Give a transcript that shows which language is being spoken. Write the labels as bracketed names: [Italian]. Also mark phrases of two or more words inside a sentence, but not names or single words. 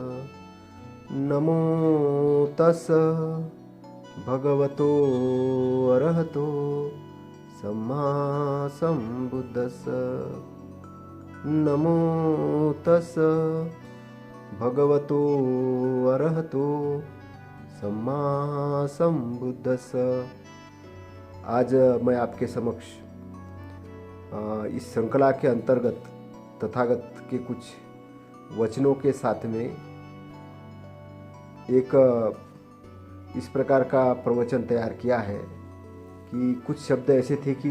[Pali] नमो तस् भगवतो अरहतो सम्मा सम्बुद्धस्स। नमो तस् भगवतो अरहतो सम्मा सम्बुद्धस्स। [Hindi] आज मैं आपके समक्ष इस श्रृंखला के अंतर्गत तथागत के कुछ वचनों के साथ में एक इस प्रकार का प्रवचन तैयार किया है कि कुछ शब्द ऐसे थे कि